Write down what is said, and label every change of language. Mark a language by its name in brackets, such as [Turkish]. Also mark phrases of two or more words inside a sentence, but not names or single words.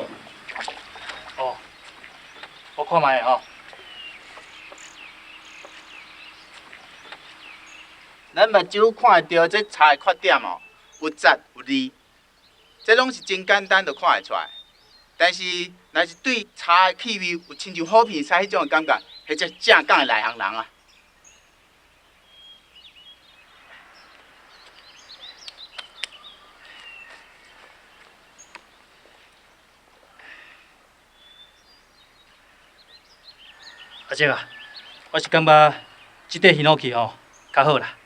[Min Nan Chinese] 哦，我看卖吼。咱目睭看会到这茶的缺点哦，有杂有腻，这拢是真简单就看会出来。但是，若是对茶的气味有亲像好片菜迄种的感觉，迄才正港的内行人啊。阿姐啊，我是感觉即块檜皮吼较好啦。